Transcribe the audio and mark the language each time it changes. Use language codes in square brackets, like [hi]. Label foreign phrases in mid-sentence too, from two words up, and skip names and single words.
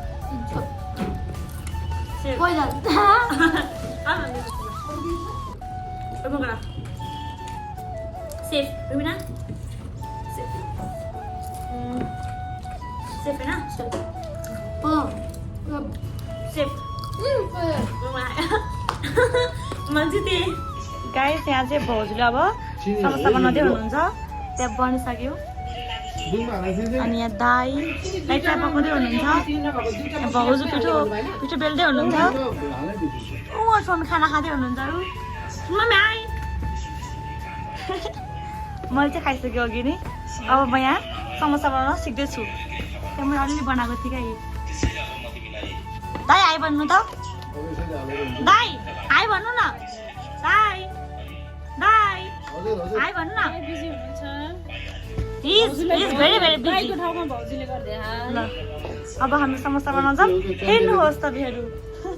[en] Sip. Poison. Sip. Rumina. Sip. Sip na. Sip. [ne] मान्छे गाई त्यहाँ चाहिँ भाउजूले अब समस्या बनाउँदै हुनुहुन्छ त्यहाँ बनिसक्यो अनि यहाँ दाई चिया पकाउँदै हुनुहुन्छ भाउजू पिठो बेल्दै हुनुहुन्छ ऊसँग खाना खाँदै हुनुहुन्छ मम्मी आइ मैले चाहिँ खाइसकेँ अघि नै अब म यहाँ समोसा बनाउन सिक्दैछु त्यहाँ मैले अलिअलि बनाएको थिएँ क्या दाई आइ भन्नु त दाई आइ भन्नु न दाई दाई आइ भन्नु न [en] He's very busy. [ne] ठाउँमा भाउजूले गर्दै ल अब हामी समोसा बनाउँछौँ हेर्नुहोस् तपाईँहरू